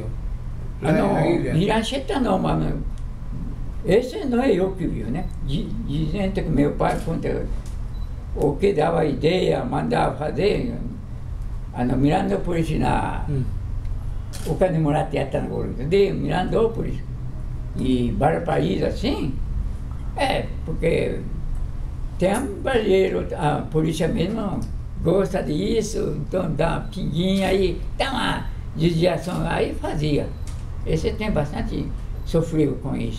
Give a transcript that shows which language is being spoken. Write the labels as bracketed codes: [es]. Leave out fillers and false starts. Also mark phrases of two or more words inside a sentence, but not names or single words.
[pt] Não, Hirancheta não, mas esse não é eu que vi, né? Dizendo que meu pai conta o que dava ideia, mandava fazer, Mirandópolis o Cane Murata [ja] やったの頃で、 [pt] Mirandópolis e Valparaíso assim, porque tem um brasileiro, a polícia mesmo gosta disso, então dá uma pinguinha aí, dá uma desviação aí fazia. Esse tem bastante sofreu com isso.